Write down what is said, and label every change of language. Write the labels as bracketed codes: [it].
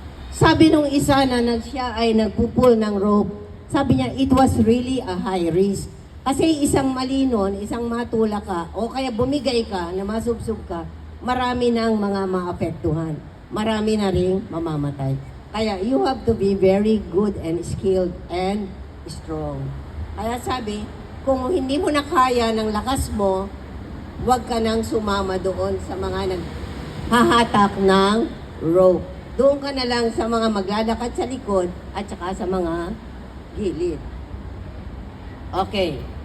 [tl] Sabi nung isa na siya ay nagpupul ng rope, sabi niya, [en] it was really a high risk. [tl] Kasi isang mali nun, isang matula ka, o kaya bumigay ka na masubsob ka, marami ng mga maapektuhan. Marami na ring mamamatay. [en] Kaya you have to be very good and skilled and strong. [tl] Kaya sabi, kung hindi mo na kaya ng lakas mo, huwag ka nang sumama doon sa mga naghahatak ng rope. Doon ka na lang sa mga maglalakad sa likod at saka sa mga gilid. Okay.